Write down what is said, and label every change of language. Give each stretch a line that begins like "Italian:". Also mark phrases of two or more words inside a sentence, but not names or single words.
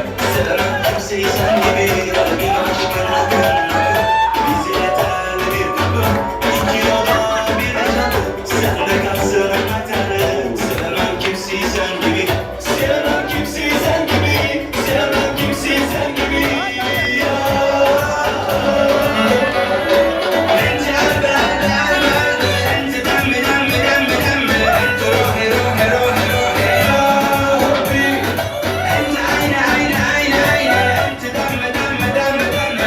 Turkish: Sevemem kimseyi sen gibi, kalbim aşkın akın akın. Bize yeterli bir kapı, iki yola bir ajadı. Sen de kalsın anahtarı. Sevemem kimseyi sen gibi, sevemem kimseyi sen gibi, sevemem kimseyi sen gibi. Ya.
Arabic: أنت قلبي، قلبي، قلبي، قلبي. أنت دمي، دمي، دمي، دمي. أنت روحي، روحي، روحي، روحي, يا ربي. أنت عيني، عيني، عيني، عيني. أنت دمي، دمي، دمي، دمي.